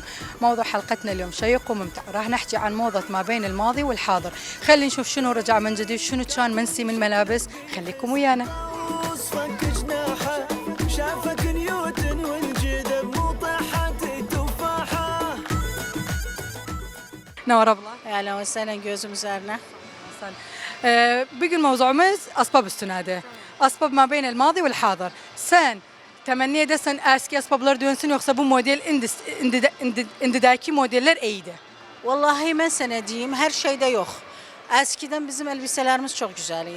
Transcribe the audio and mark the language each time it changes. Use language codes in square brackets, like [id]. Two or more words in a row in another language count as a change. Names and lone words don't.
[ar] موضوع حلقتنا اليوم شيق وممتع، راح نحكي عن موضة ما بين الماضي والحاضر. خلينا نشوف شنو رجع من جديد، شنو كان منسي من ملابس. خليكم ويانا. وصفك جناحه شافك نيوتن والجذب مو طاحت التفاحه. نور الله. اهلا وسهلا [tr] gözüm üzerine. bugün mevzumuz asbab üstünadı. Asbab [ar] ما بين الماضي والحاضر. [tr] Sen temenni edersen eski asbablar dönsün yoksa bu model indidaki modeller iyiydi? Vallahi ben sana diyeyim her şeyde yok. Eskiden bizim elbiselerimiz çok güzeldi.